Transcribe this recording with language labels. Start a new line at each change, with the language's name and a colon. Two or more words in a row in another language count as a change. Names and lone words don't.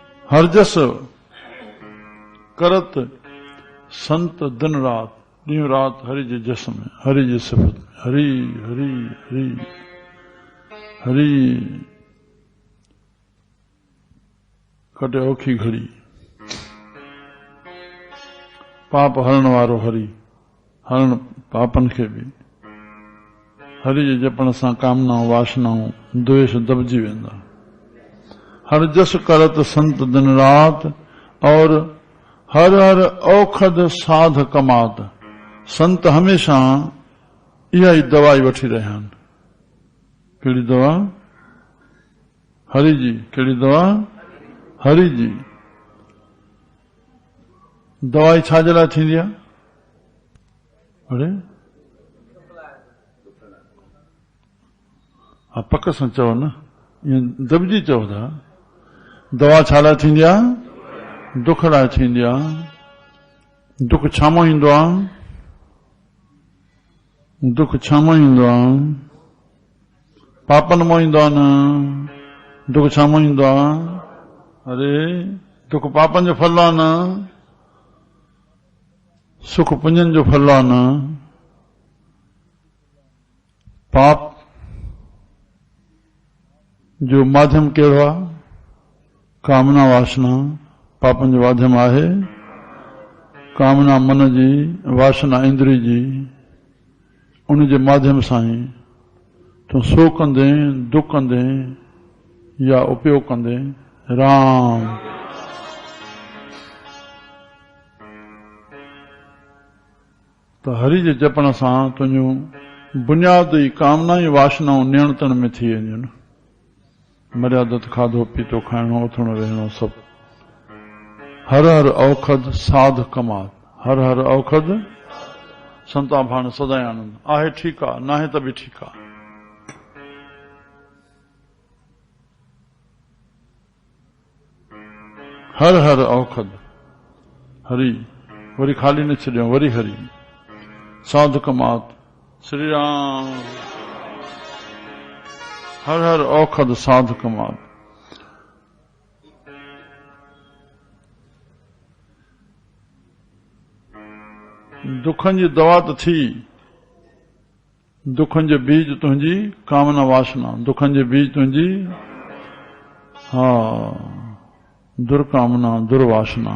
Punjabi: हर जस करत संत दिन रात,
Sindhi: ॾींहुं रात हरि जे जस में, हरि जे सिफत में, हरि हरि हरि हरि। कटे औखी घड़ी, पाप हरण वारो हरि, हरण पापन खे भी। हरि जे जपण सां कामनाऊं वासनाऊं द्वेष दबजी वेंदा।
Punjabi: हर जस करत संत दिन रात, और हर हर औखद साध कमात।
Sindhi: संत हमेशा इहा ई दवाई वठी रहिया आहिनि। कहिड़ी दवा? हरि जी। कहिड़ी दवा? हरि जी। दवाई छाजे लाइ थींदी आहे? अरे हा, पक सां चओ न, ईअं दबजी चओ था। दवा छा लाइ थींदी आहे? दुख लाइ थींदी आहे। दुख छामो ईंदो आहे? दुख छामो ईंदो आहे? पापन मां ईंदो आहे न। दुख छामो ईंदो आहे? अरे दुख पापन जो फल आहे न, सुख पुंजन जो फल आहे न। पाप जो माध्यम कहिड़ो आहे? कामना वासना पापन जो माध्यम आहे। कामना मन जी, वासना इंद्री जी, उन जे माध्यम सां ई तूं सो कंदे, दुख कंदे या उपयोग कंदे राम। तो हरि जे जपण सां तुंहिंजूं बुनियादी कामना वासनाऊं नियंत्रण में थी वेंदियूं न। मर्यादित खाधो पीतो खाइणो, उथणो रहणो सभु।
Punjabi: हर हर औखद साध कमात। हर हर औखद संता भाण सदाई आनंद।
Sindhi: आहे ठीकु आहे, नाहे त बि ठीकु आहे।
Punjabi: हर हर औखद हरि,
Sindhi: वरी खाली न छॾियो, वरी हरि।
Punjabi: साध कमात श्री राम। हर हर औखद साध कमात।
Sindhi: दुखन जी दवा तो थी। दुखन जो बीज तुंहिंजी कामना वासना। दुखन जो बीज तुंहिंजी हा दुर्कामना दुर्वासना।